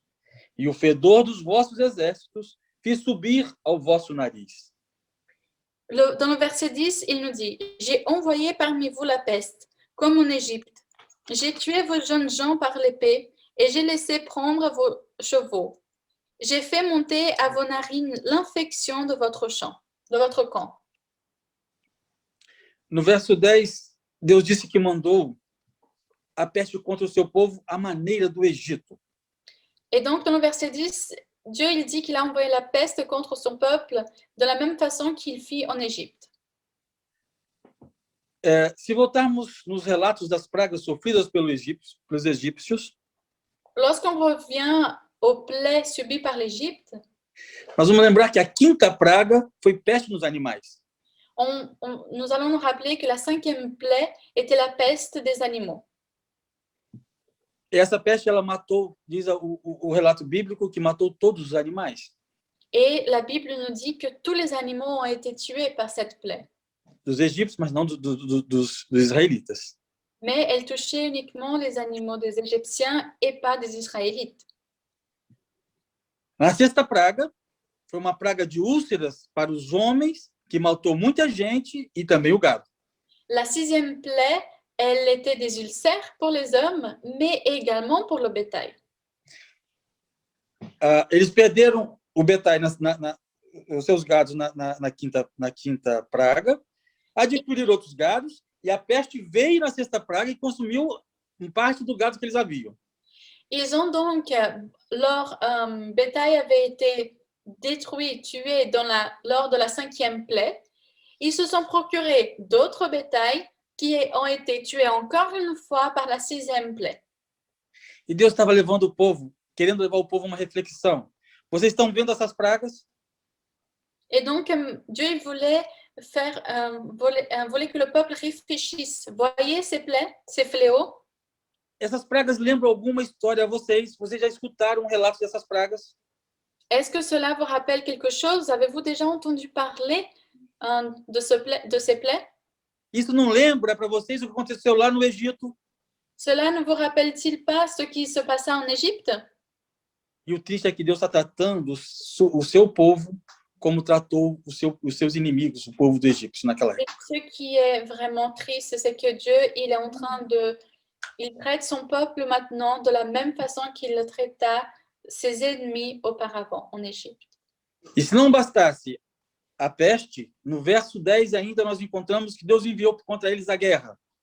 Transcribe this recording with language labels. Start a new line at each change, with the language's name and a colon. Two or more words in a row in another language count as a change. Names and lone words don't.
Portuguese: E o fedor dos vossos exércitos fiz subir ao vosso nariz.
French: Dans le verset 10, il nous dit « J'ai envoyé parmi vous la peste, comme en Égypte. J'ai tué vos jeunes gens par l'épée, et j'ai laissé prendre vos chevaux. J'ai fait monter à vos narines l'infection de votre camp. »
Portuguese: No verso 10, Deus disse que mandou a peste contra o seu povo à maneira do Egito.
French: Et donc, dans le verset 10, Dieu il dit qu'il a envoyé la peste contre son peuple de la même façon qu'il fit en Égypte.
Portuguese: Se voltarmos nos relatos das pragas sofridas pelos egípcios,
French: lorsqu'on revient aux plaies subies par l'Égypte,
Portuguese: nós vamos lembrar que a quinta praga foi peste nos animais.
French: Nous allons nous rappeler que la 5e plaie était la peste des animaux.
Portuguese: E essa peste, ela matou, diz o relato bíblico, que matou todos os animais.
French: Et la Bible nous dit que tous les animaux ont été tués par cette plaie.
Portuguese: Dos egípcios, mas não dos israelitas.
French: Mais elle touchait uniquement les animaux des Égyptiens et pas des Israélites.
Portuguese: A sexta praga foi uma praga de úlceras para os homens, que matou muita gente e também o gado.
French: La 6e plaie, elle était des ulcères pour les hommes, mais également pour le bétail.
Portuguese: Eles perderam o bétail, os seus gados na quinta praga, adquiriram outros gados, e a peste veio na sexta praga e consumiu parte do gado que eles haviam.
French: Ils ont donc, leur bétail avait été détruit, tué lors de la 5e plaie. Ils se sont procurés d'autres bétails qui ont été tués encore une fois par la 6e plaie.
Portuguese: E Deus estava levando o povo, querendo levar o povo a uma reflexão. Vocês estão vendo essas pragas?
French: Et donc, Dieu voulait voulait que le peuple réfléchisse. Voyez ces plaies, ces fléaux?
Portuguese: Essas pragas lembram alguma história a vocês? Vocês já escutaram um relato dessas pragas?
French: Est-ce que cela vous rappelle quelque chose? Avez-vous déjà entendu parler de ces plaies?
Portuguese: Isso não lembra para vocês o que aconteceu lá no Egito?
French: Cela ne vous rappelle-t-il pas ce qui se passait en Égypte?
Portuguese: E o triste é que Deus está tratando o seu povo como tratou os seus inimigos, o povo do Egito naquela época.
French: Et ce qui est vraiment triste, c'est que Dieu, il est en train il traite son peuple maintenant de la même façon qu'il le traita ses ennemis auparavant en Égypte.
Portuguese: E se não bastasse a peste, no verso 10 ainda nós encontramos que Deus enviou contra eles a guerra.